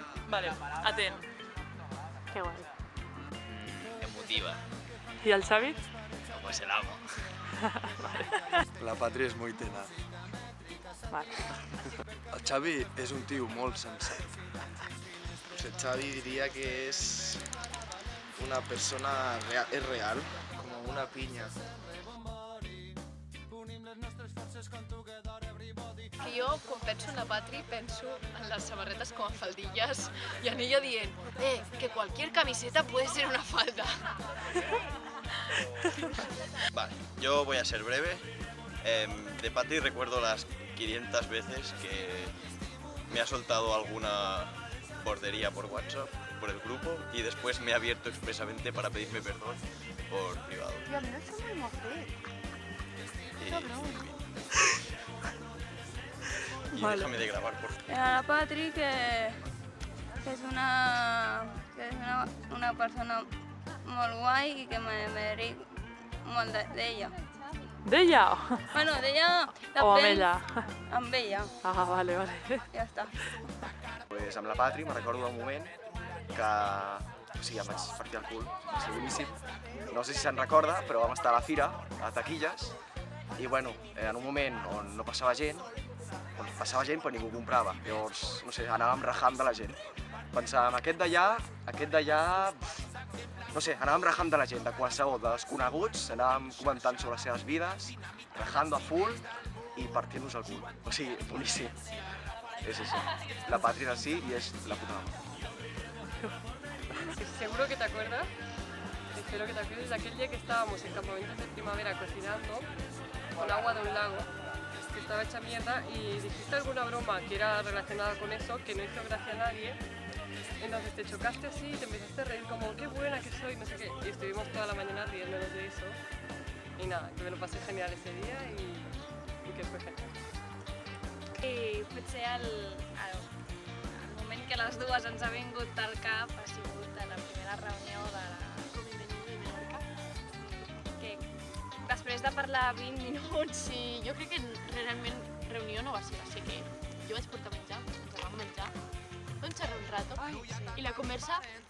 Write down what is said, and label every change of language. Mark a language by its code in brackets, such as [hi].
[ca] Vale, atent. [es] Qué guay. Emotiva, [ca] I el Xavi? [es] como es el amo. [ca] La Patri és molt tenaz. [es] Vale. [ca] El Xavi és un tio molt sensat. [es] Pues el Xavi diría que es una persona real, es real, como una piña. [ca] Que jo, quan penso en la Patri, penso en les samarretes com a faldilles i en ella dient que [es] cualquier camiseta puede ser una falda. Vale, yo voy a ser breve. De Patri recuerdo las 500 veces que me ha soltado alguna bordería por WhatsApp, por el grupo, y después me ha abierto expresamente para pedirme perdón por privado. [ca] I a mi no se m'ho fer. [es] Y Vale. déjame de grabar, por favor. [ca] La Patri, que és una persona molt guai i que [es] me reí [ca] molt d'ella. D'ella? Bueno, d'ella... O amb ella? Amb ella, Ah, vale. ja està. Pues amb la Patri me recordo d'un moment que... O sigui, em vaig partir el cul, va ser boníssim. No sé si se'n recorda, però vam estar a la fira, a Taquilles, i bueno, en un moment on no passava gent, però ningú comprava. Llavors, no sé, anàvem rajant de la gent. Pensàvem, aquest d'allà... No sé, anàvem rajant de la gent, de qualsevol, de desconeguts, anàvem comentant sobre les seves vides, [es] rajando a full [ca] i partint-nos el cul. O sigui, boníssim. És això. La Patri és així i és la [es] puta ama. Seguro que te acuerdas, espero que te acuerdes de aquel día que estábamos en campamentos de primavera cocinando con agua de un lago que estaba hecha mierda y dijiste alguna broma que era relacionada con eso, que no hizo gracia a nadie. Entonces te chocaste así y te empezaste a reír como qué buena que soy, no sé qué. Y estuvimos toda la mañana riéndonos de eso. Y nada, que me lo pasé genial ese día y que fue genial. [ca] I potser el moment que les dues ens ha vingut al cap ha sigut a la primera reunió de la Convivència de Menorca, que després de parlar 20 minuts... Sí, jo crec que realment reunió no va ser que jo vaig portar menjar, ens vam menjar, vam xerrar un rato i la conversa